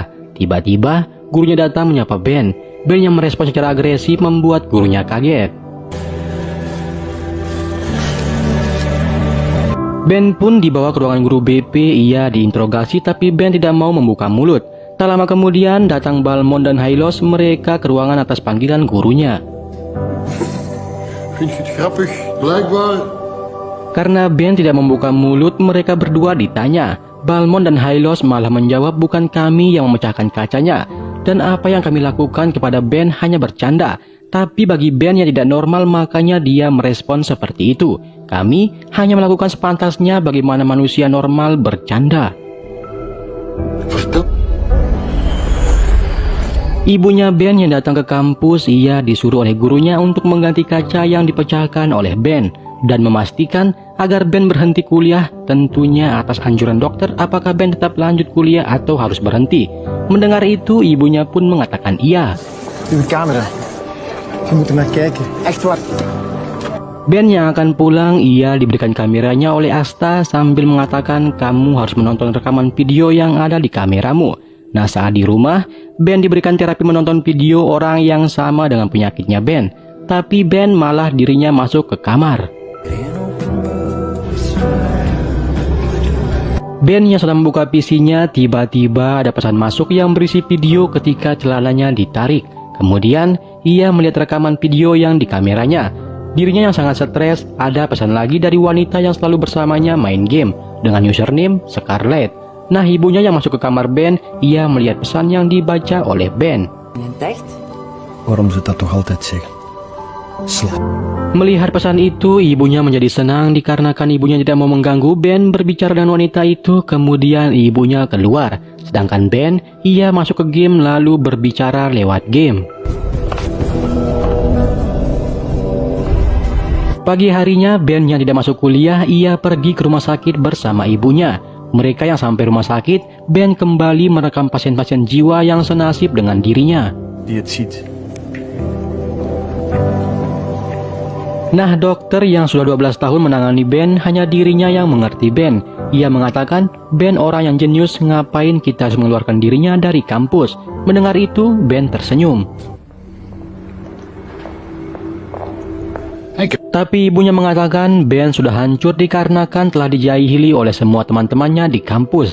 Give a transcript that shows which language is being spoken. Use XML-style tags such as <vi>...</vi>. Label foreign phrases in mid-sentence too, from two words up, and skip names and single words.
<id>Tiba-tiba, gurunya datang menyapa Ben. Ben yang merespon secara agresif membuat gurunya kaget. Ben pun dibawa ke ruangan guru BP, ia diinterogasi tapi Ben tidak mau membuka mulut. Tak lama kemudian datang Balmon dan Hylos, mereka ke ruangan atas panggilan gurunya.</id> <nl>Vind je het grappig? Blijkbaar.</nl> <id>Karena Ben tidak membuka mulut, mereka berdua ditanya. Balmon dan Hylos malah menjawab bukan kami yang memecahkan kacanya. Dan apa yang kami lakukan kepada Ben hanya bercanda. Tapi bagi Ben yang tidak normal, makanya dia merespon seperti itu. Kami hanya melakukan sepantasnya bagaimana manusia normal bercanda. Ibunya Ben yang datang ke kampus, ia disuruh oleh gurunya untuk mengganti kaca yang dipecahkan oleh Ben dan memastikan agar Ben berhenti kuliah, tentunya atas anjuran dokter apakah Ben tetap lanjut kuliah atau harus berhenti. Mendengar itu, ibunya pun mengatakan iya.</id> <nl>Uw camera. Je moet er naar kijken. Echt waar.</nl> <id>Ben yang akan pulang, ia diberikan kameranya oleh Asta sambil mengatakan kamu harus menonton rekaman video yang ada di kameramu. Nah, saat di rumah, Ben diberikan terapi menonton video orang yang sama dengan penyakitnya Ben. Tapi Ben malah dirinya masuk ke kamar. Ben yang sedang membuka PC-nya, tiba-tiba ada pesan masuk yang berisi video ketika celananya ditarik. Kemudian, ia melihat rekaman video yang di kameranya. Dirinya yang sangat stres, ada pesan lagi dari wanita yang selalu bersamanya main game dengan username Scarlett. Nah, ibunya yang masuk ke kamar Ben, ia melihat pesan yang dibaca oleh Ben.</id> <de>Entdeckt?</de> <nl>Waarom ze dat toch altijd zeggen? Slaap.</nl> <id>Melihat pesan itu, ibunya menjadi senang dikarenakan ibunya tidak mau mengganggu Ben berbicara dengan wanita itu. Kemudian ibunya keluar, sedangkan Ben, ia masuk ke game lalu berbicara lewat game. Pagi harinya, Ben yang tidak masuk kuliah, ia pergi ke rumah sakit bersama ibunya. Mereka yang sampai rumah sakit, Ben kembali merekam pasien-pasien jiwa yang senasib dengan dirinya.</id> <nl>Die het ziet.</nl> <id>Nah, dokter yang sudah 12 tahun menangani Ben, hanya dirinya yang mengerti Ben. Ia mengatakan, Ben orang yang jenius, ngapain kita harus mengeluarkan dirinya dari kampus. Mendengar itu, Ben tersenyum. Tapi ibunya mengatakan Ben sudah hancur dikarenakan telah dijahili oleh semua teman-temannya di kampus.</id>